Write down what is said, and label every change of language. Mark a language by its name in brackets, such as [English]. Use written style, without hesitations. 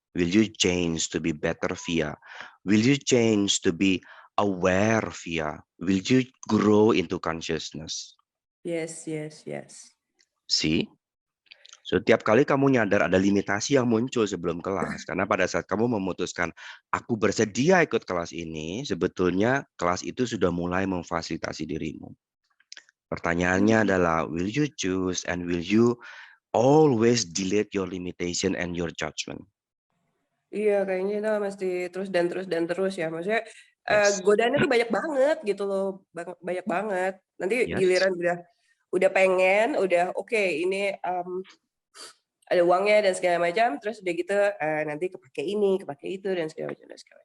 [English] Will you change to be better Via? Will you change to be aware Via? Will you grow into consciousness? Yes, yes, yes. See? [Indonesian] So, tiap kali kamu nyadar ada limitasi yang muncul sebelum kelas, karena pada saat kamu memutuskan, aku bersedia ikut kelas ini, sebetulnya kelas itu sudah mulai memfasilitasi dirimu. Pertanyaannya adalah, [English] will you choose and will you always delete your limitation and your judgment? [Indonesian] Iya, kayaknya itu mesti terus dan terus ya. Maksudnya [English] Yes. [Indonesian] godaannya tuh banyak banget gitu loh, banyak banget. Nanti [English] Yes. [Indonesian] giliran udah pengen, udah oke, ini ada uangnya dan segala macam, terus udah gitu nanti kepake ini, kepake itu dan segala macam.